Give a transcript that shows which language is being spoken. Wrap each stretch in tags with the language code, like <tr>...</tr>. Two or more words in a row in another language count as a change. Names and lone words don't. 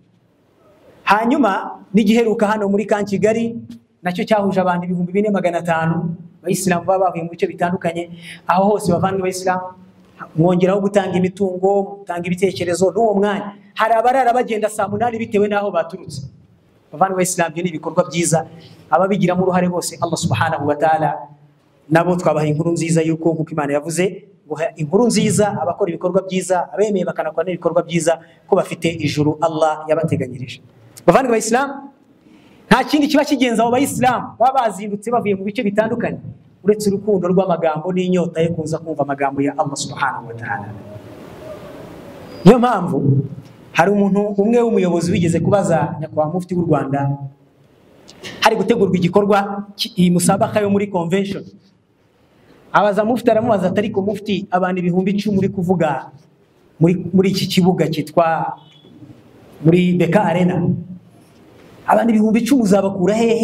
<rw>Hanyuma n'igiheruka hano muri Kigali nacyo cyahuje abantu 4,500 bayisilamu bavuye mu bice bitandukanye. Aho hose bavandimwe bayisilamu mwongeraho gutanga imitungo, gutanga ibitekerezo. N'uwo mwanya hari abarara bagenda saa 8 bitewe naho baturutse. Bavandimwe bayisilamu, ni ibikorwa byiza, ababigiramo uruhare bose Allah</rw> <ar>سبحانه وتعالى</ar> <rw>nabo twabaha inkuru nziza yuko nkuko Imana yavuze ngo inkuru nziza abakora ibikorwa byiza, abemeye bakanakora ibikorwa byiza, ko bafite ijuru Allah yabateganyirije. Bavandimwe bayisilamu, nta kindi kiba kigenza abo bayisilamu baba bazindutse bavuye mu bice bitandukanye uretse urukundo rw'amagambo n'inyota yo kuza kumva amagambo ya Allah</rw> <ar>سبحانه وتعالى.</ar> <rw>Niyo mpamvu hari umuntu umwe w'umuyobozi wigeze kubaza nyakubahwa mufti w'u Rwanda, hari gutegurwa igikorwa iyi musabaka yo muri convention. Abaza mufti, aramubaza ati ariko mufti, abantu 10,000 muri kuvuga muri iki kibuga cyitwa muri Beka Arena, abantu 10,000 uzabakura hehe?</rw>